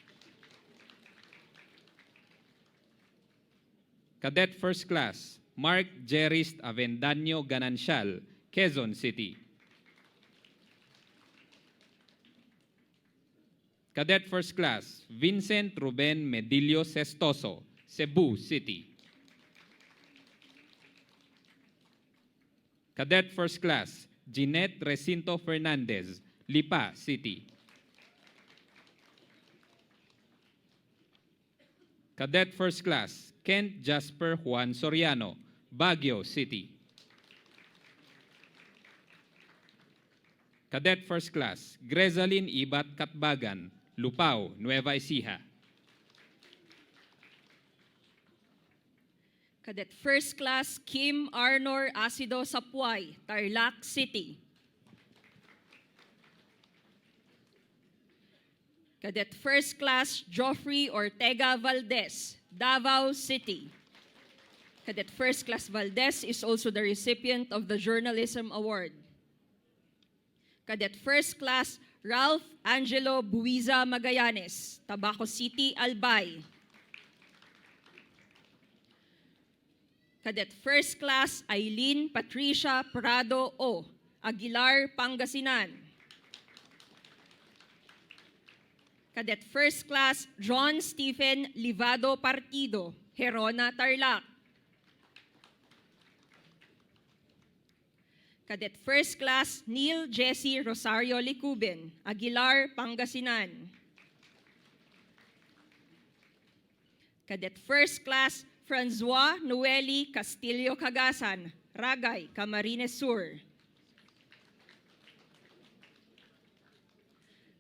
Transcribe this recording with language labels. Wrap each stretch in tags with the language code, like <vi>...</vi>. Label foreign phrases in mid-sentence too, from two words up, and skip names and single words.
<en>Cadet First Class Mark Jerist Avendaño Ganancial, Quezon City. Cadet First Class Vincent Ruben Medillo Sestoso, Cebu City. Cadet First Class Jeanette Recinto Fernandez, Lipa City. Cadet First Class Kent Jasper Juan Soriano, Baguio City. Cadet First Class Grezaline Ibat Katbagan, Lupao, Nueva Ecija. Cadet First Class Kim Arnor Acido Sapuay, Tarlac City. Cadet First Class Joffrey Ortega Valdez, Davao City. Cadet First Class Valdez is also the recipient of the Journalism Award. Cadet First Class Ralph Angelo Buiza Magallanes, Tabaco City, Albay. Cadet First Class Eileen Patricia Prado O, Aguilar, Pangasinan. Cadet First Class John Stephen Livado Partido, Herona, Tarlac. Cadet First Class Neil Jesse Rosario Licuben, Aguilar, Pangasinan. Cadet First Class Francois Noeli Castillo Cagasan, Ragay, Camarines Sur.</en>